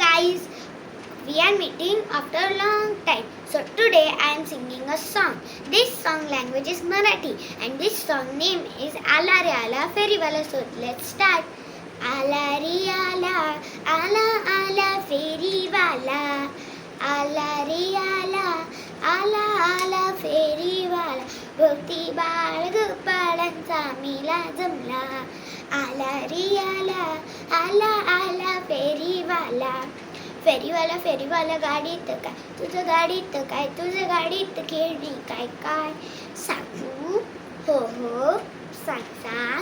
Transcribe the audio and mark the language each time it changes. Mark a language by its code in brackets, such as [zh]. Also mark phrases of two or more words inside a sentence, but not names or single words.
[en] guys, we are meeting after a long time. So today I am singing a song. This song language is Marathi and this song name is Ala Re Ala Feriwala. So let's start. [mr] आला रे आला, आला आला फेरीवाला. आला रे आला, आला आला फेरीवाला. भक्ती बाळ गोपाळांचा मेला जमला. आला रे आला, आला आला फेरीवाला. फेरीवाला फेरीवाला गाडीत काय, तुझं गाडीत काय, तुझं गाडीत खेळणी काय काय. सांगू हो हो सांग सांग.